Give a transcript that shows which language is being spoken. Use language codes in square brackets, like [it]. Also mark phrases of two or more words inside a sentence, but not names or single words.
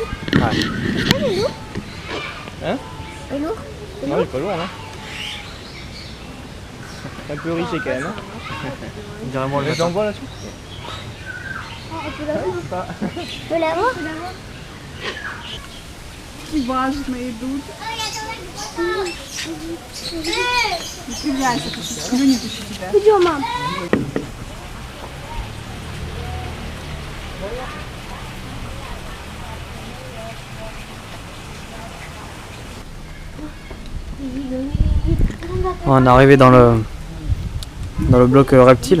[fr] Ouais. Il est lourd? Hein? Il est lourd? Non, il est pas lourd hein. Un peu riche quand même. On dirait moi le J'en vois là-dessus. On peut l'avoir? On peut l'avoir? [ru] Важно идут. Не кривляйся, не вытащу тебя. Идем, мам. [fr] On est arrivé dans le bloc reptile.